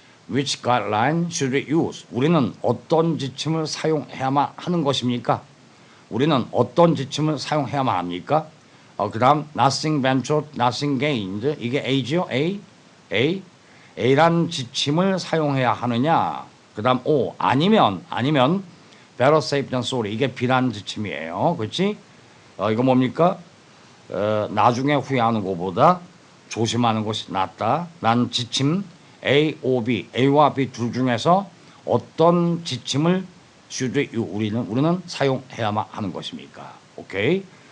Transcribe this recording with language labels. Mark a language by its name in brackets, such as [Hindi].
[English] Which guideline should we use? [Korean] 우리는 어떤 지침을 사용해야만 하는 것입니까? 우리는 어떤 지침을 사용해야만 합니까? 그 다음 [English] nothing ventured, nothing gained. [Korean] 이게 A죠? A. A란 지침을 사용해야 하느냐? 그 다음 O. [English] 아니면 better safe than sorry. [Korean] 이게 B란 지침이에요. 그렇지? 이거 뭡니까? 나중에 후회하는 것보다 조심하는 것이 낫다. 난 지침 A, O, B, A와 B 둘 중에서 어떤 지침을 우리는 사용해야만 하는 것입니까? 오케이.